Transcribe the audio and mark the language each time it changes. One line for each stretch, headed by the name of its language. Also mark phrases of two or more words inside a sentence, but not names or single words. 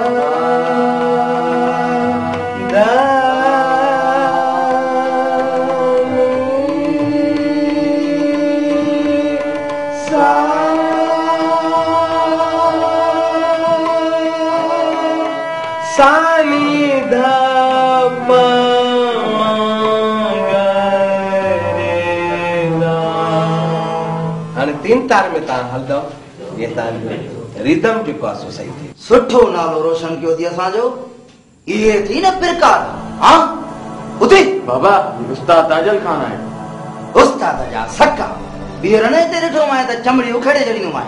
Sindhi: धा सा सानी धा पा गा रे धा। हाणे 3 तार में तव्हां हलंदव ये तव्हांजो रिदम जेको आहे सो सही थिए। सुठो नालो रोशन कयो थी असांजो। इहे थी न प्रकार। हाँ उते बाबा उस्ताद ताजल खान आहे। उस्ताद जा सका बीहर न हिते ॾिठो मां त चमड़ी उखेड़े छॾींदो मां।